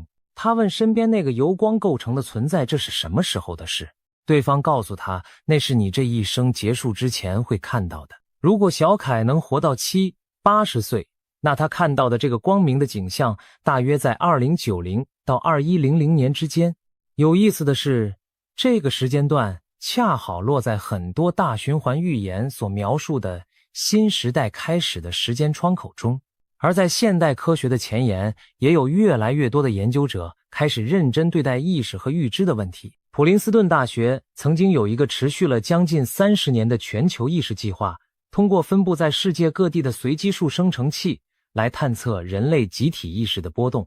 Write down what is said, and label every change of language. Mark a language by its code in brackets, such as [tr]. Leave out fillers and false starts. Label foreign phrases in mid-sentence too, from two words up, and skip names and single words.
[zh] 他問身邊那個由光構成的存在，這是什麼時候的事？對方告訴他，那是你這一生結束之前會看到的。如果小凱能活到70、80歲，那他看到的這個光明的景象大約在2090到2100年之間。有意思的是，這個時间段恰好落在很多大循環預言所描述的新時代開始的時間窗口中。而在現代科學的前沿，也有越來越多的研究者開始認真對待意識和預知的問題。普林斯頓大學曾經有一個持續了將近30年的全球意識計劃，通過分布在世界各地的隨機数生成器來探測人類集體意識的波動。